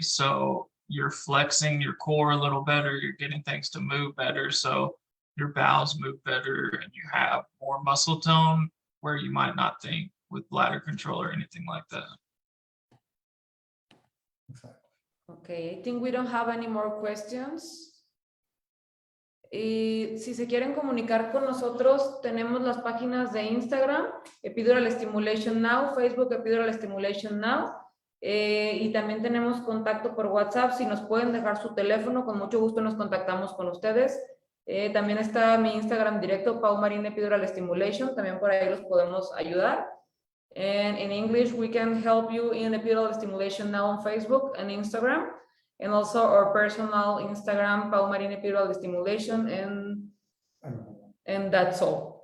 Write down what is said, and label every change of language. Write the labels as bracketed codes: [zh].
[en] So you're flexing your core a little better, you're getting things to move better. So your bowels move better and you have more muscle tone where you might not think with bladder control or anything like that. Okay, I think we don't have any more questions. [es] Y si se quieren comunicar con nosotros, tenemos las páginas de Instagram, Epidural Stimulation Now, Facebook Epidural Stimulation Now, y también tenemos contacto por WhatsApp. Si nos pueden dejar su teléfono, con mucho gusto nos contactamos con ustedes. También está mi Instagram directo, Pau Marín Epidural Stimulation, también por ahí los podemos ayudar. [en] And in English, we can help you in epidural stimulation now on Facebook and Instagram. And also our personal Instagram, Pau Marín Epidural Stimulation, and that's all.